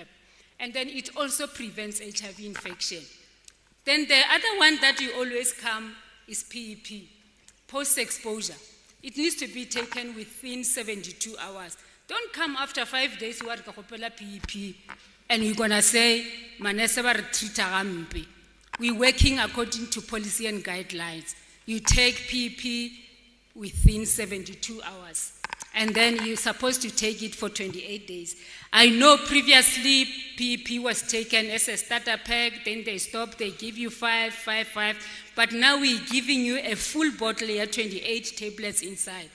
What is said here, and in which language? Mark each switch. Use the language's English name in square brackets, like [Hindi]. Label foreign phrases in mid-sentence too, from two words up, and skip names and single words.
[English] And then it also prevents HIV infection. Then the other one that you always come is PEP, post-exposure. It needs to be taken within 72 hours. Don't come after 5 days, you are PEP, and you're going to say, [Tswana] Manese ba re treata gampe. [English] We're working according to policy and guidelines. You take PEP within 72 hours. And then you're supposed to take it for 28 days. I know previously PEP was taken as a starter pack, then they stop, they give you 5, but now we're giving you a full bottle here, 28 tablets inside.